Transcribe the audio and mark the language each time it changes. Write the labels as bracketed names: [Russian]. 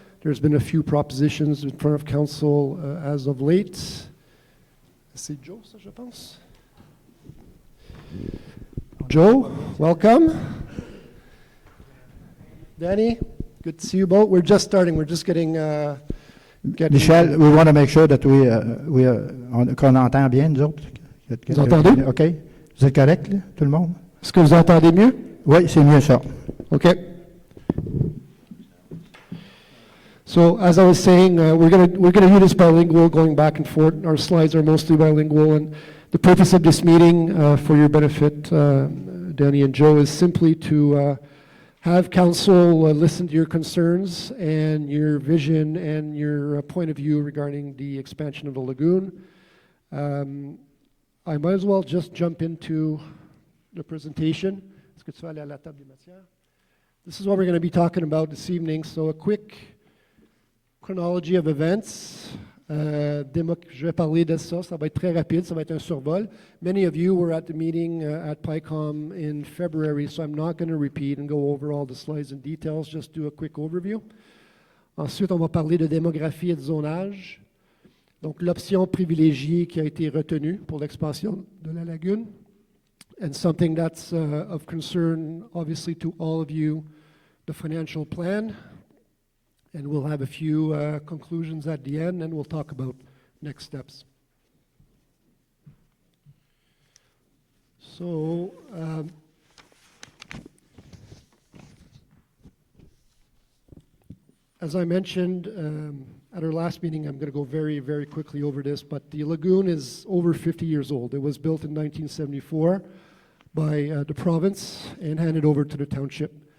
[English] There's been a few propositions in front of council as of late. [French] C'est Joe, ça, je pense. [English] Joe, welcome. Danny, good to see you both. We're just starting. We're just getting... Michel, we want to make sure that [French] qu'on entend bien, nous autres. Vous entendez? OK. Vous êtes correct, là, tout le monde? Est-ce que vous entendez mieux? Oui, c'est mieux ça. [English] OK. So, as I was saying, we're gonna use this bilingual, going back and forth. Our slides are mostly bilingual, and the purpose of this meeting, for your benefit, Danny and Joe, is simply to have council listen to your concerns and your vision and your point of view regarding the expansion of the lagoon. I might as well just jump into the presentation. [French] Est-ce que tu vas aller à la table des matières? [English] This is what we're going to be talking about this evening. So a quick chronology of events. [French] Je vais parler de ça. Ça va être très rapide. Ça va être un survol. [English] Many of you were at the meeting at PICOM in February, so I'm not going to repeat and go over all the slides and details. Just do a quick overview. [French] Ensuite, on va parler de démographie et de zonage. Donc, l'option privilégiée qui a été retenue pour l'expansion de la lagune. [English] And something that's of concern, obviously, to all of you, the financial plan. And we'll have a few conclusions at the end, and we'll talk about next steps. So, as I mentioned at our last meeting, I'm going to go very, very quickly over this, but the lagoon is over 50 years old. It was built in 1974 by the province and handed over to the township.